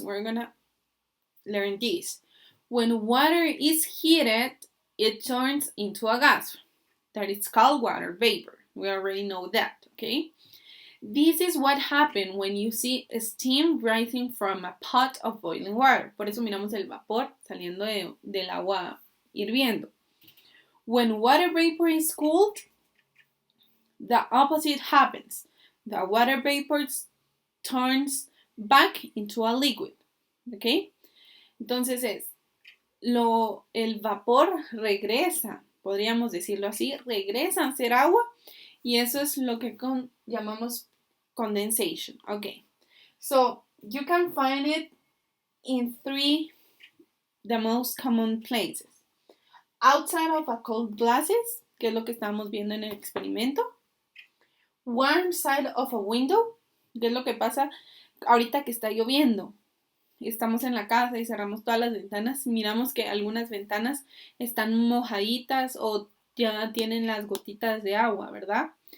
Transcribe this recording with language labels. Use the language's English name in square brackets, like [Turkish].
[English] We're going to learn this. When water is heated, it turns into a gas. That is called water vapor. We already know that, okay? This is what happens when you see steam rising from a pot of boiling water. [Spanish] Por eso miramos el vapor saliendo del agua hirviendo. [English] When water vapor is cooled, the opposite happens. The water vapor turns back into a liquid. ¿Ok? [Spanish] Entonces el vapor regresa, podríamos decirlo así, regresa a ser agua, y eso es lo que llamamos condensation. [English] Okay, so you can find it in 3 the most common places. Outside of a cold glasses, [Spanish] que es lo que estamos viendo en el experimento. [English] Warm side of a window, [Spanish] que es lo que pasa ahorita que está lloviendo. Estamos en la casa y cerramos todas las ventanas, miramos que algunas ventanas están mojaditas o ya tienen las gotitas de agua, ¿verdad?